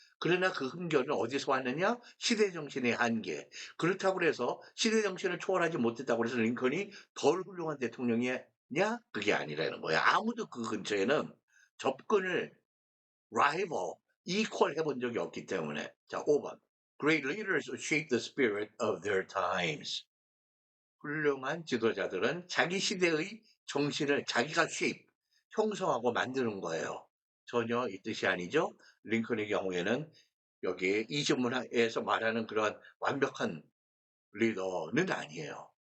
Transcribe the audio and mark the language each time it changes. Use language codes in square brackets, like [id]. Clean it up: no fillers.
[ko] 그러나 그 흠결은 어디서 왔느냐? 시대 정신의 한계. 그렇다고 해서 시대 정신을 초월하지 못했다고 해서 링컨이 덜 훌륭한 대통령이냐? 그게 아니라는 거야. 아무도 그 근처에는 접근을 rival, equal 해본 적이 없기 때문에. 자, 5번. [en] Great leaders shape the spirit of their times. [ko] 훌륭한 지도자들은 자기 시대의 정신을 자기가 shape, 형성하고 만드는 거예요. 전혀 이 뜻이 아니죠. 링컨의 경우에는 여기 이 질문에서 말하는 그러한 완벽한 리더는 아니에요.